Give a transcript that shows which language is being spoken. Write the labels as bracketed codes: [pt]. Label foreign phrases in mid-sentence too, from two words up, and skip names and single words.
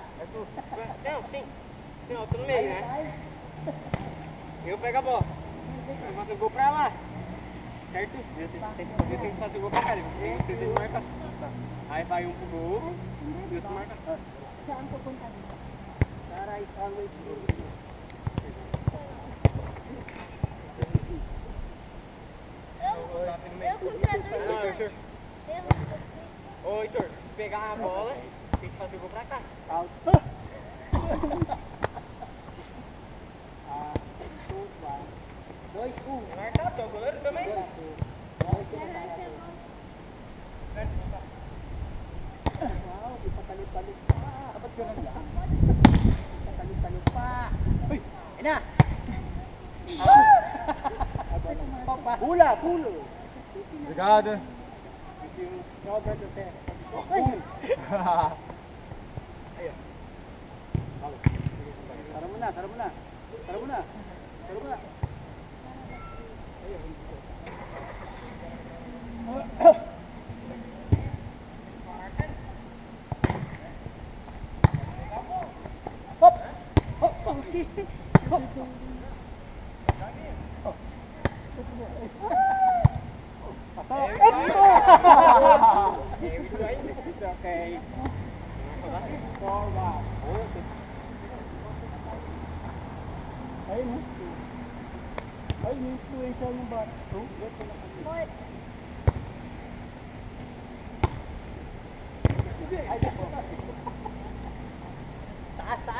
[pt] Não, sim. Sim, ó, tô no meio, né? Eu pego a bola. Eu faço o gol pra lá. Certo? Você tem que fazer o gol pra cá. Você tem que marcar. Tá. Aí vai um pro gol e outro marca. [tl] Saan pupunta dito? [en] Para is always good. [pt] Eu contra dois Não, Heitor. Eu. Ô, Heitor, se tu pegar a bola, tem que fazer o gol pra cá. Out. Dois, É marcar, tu é o goleiro também? [tl] Wow, ipatalip-talip pa. Ba't ganun lang? Ipatalip-talip pa. Uy, ayun na. Pula, pulo. Obrigado. Robert Duterte. Sara mo na, sara mo na. Sara mo na. Sara mo na. Hop! Hop! Sorry. [en] Hop! It's okay. [tl] Forward. Ayun, no? Ay, yung influential ng bata. Boy. Taas, taas!